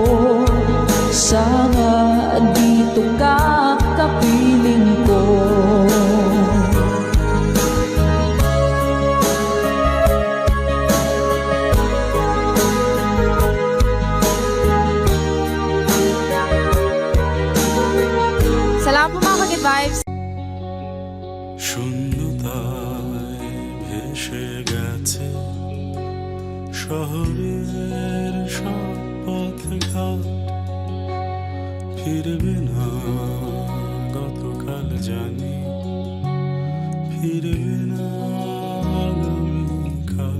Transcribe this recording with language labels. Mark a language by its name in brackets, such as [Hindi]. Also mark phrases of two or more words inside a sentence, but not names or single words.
[Filipino] Sana andito ka, kapiling ko. Salamat po mga Ka-Good Vibes! [Bangla] শূন্যতায় ভেসে গেছে শহরের সব পথঘাট, ফিরবে না গতকাল জানি, ফিরবে না আগামীকাল।